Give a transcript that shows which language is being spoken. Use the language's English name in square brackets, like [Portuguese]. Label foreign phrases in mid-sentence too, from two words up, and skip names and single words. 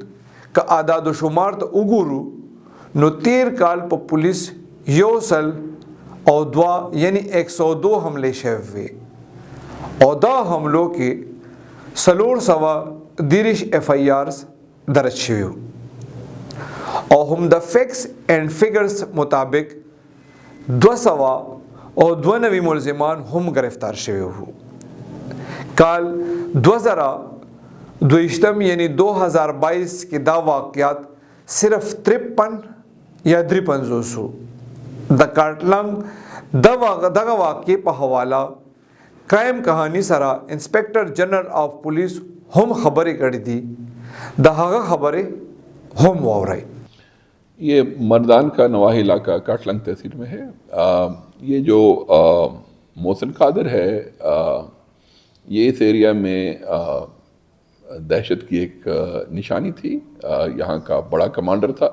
[Pashto] که اعداد و شمار ته وګورو نو 13 کال په پولیس 100 او 2 یعنی 102 حملې شوي وي او دا حملو کې 430 اف آی آرز درج شوي او هم د [English] facts and figures [Pashto] مطابق 292 ملزمان هم گرفتار شوی وو. کال 2022 یعنی 2022 کې دا واقعات صرف 53 یا 53 سو. د کاټلنګ دغه واقع په حواله کرائم کہانی سره [English] Inspector General of Police [Pashto] هم خبرې کړې دي. د هغه خبرې هم واورئ. [Urdu] یہ مردان کا نواحی علاقہ کاٹلنگ تحصیل میں ہے. یہ جو محسن قادر ہے یہ اس ایریا میں دہشت کی ایک نشانی تھی. یہاں کا بڑا کمانڈر تھا.